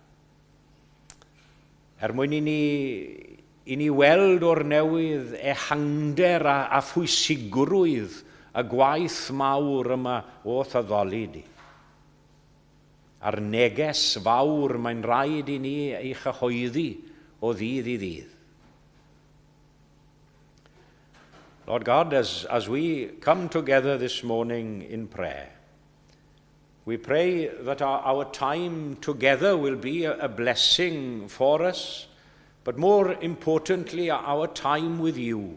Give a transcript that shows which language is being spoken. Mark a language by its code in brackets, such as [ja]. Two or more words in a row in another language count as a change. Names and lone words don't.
[cy] Mwyn i ni weld o'r newydd ehangder a phwysigrwydd y gwaith mawr yma o thyddoli di. A'r neges fawr mae'n rhaid i ni ei chyhoeddi o ddydd i ddydd. [en] Lord God, as we come together this morning in prayer, we pray that our time together will be a blessing for us, but more importantly, our time with you.